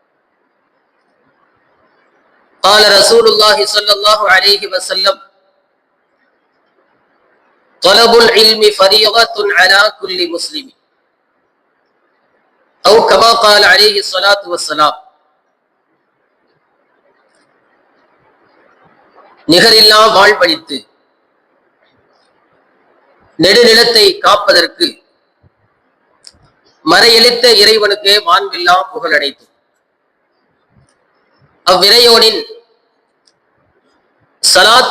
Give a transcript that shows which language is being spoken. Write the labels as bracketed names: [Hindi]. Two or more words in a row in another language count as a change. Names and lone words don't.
[Arabic] قال رسول الله صلى الله عليه وسلم: طلب العلم فريضة على كل مسلم، أو كما قال عليه الصلاة والسلام. [Tamil] நிகரில்லா வாழ்வழித்து நெடுநிலத்தை காப்பதற்கு மறையளித்த இறைவனுக்கு வான்வில்லா புகழடைத்து அவ்விறையோனின் சலாத்